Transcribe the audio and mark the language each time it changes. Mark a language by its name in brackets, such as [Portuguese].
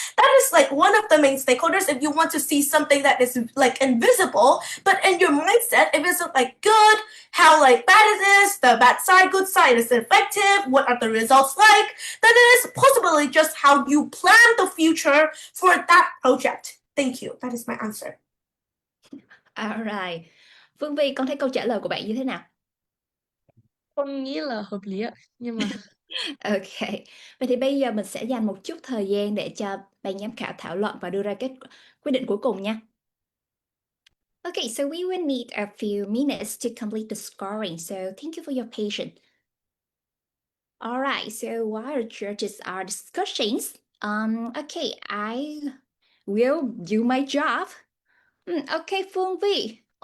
[English] That is like one of the main stakeholders if you want to see something that is like invisible, but in your mindset. If it's like good, how like bad it is, the bad side, good side, is it effective, what are the results like, then it is possibly just how you plan the future for that project. Thank you. That is my answer. Alright. [Vietnamese] Phương Vi, con thấy câu trả lời của bạn như thế nào? Con nghĩ là hợp lý ạ. Nhưng mà [English] Ok. [Vietnamese] Vậy thì bây giờ mình sẽ dành một chút thời gian để cho ban giám khảo thảo luận và đưa ra quyết định cuối cùng nha. [English] Okay, so we will need a few minutes to complete the scoring, so thank you for your patience. Alright, so while the judges are discussing, okay, I will do my job. Okay, Phương Vi.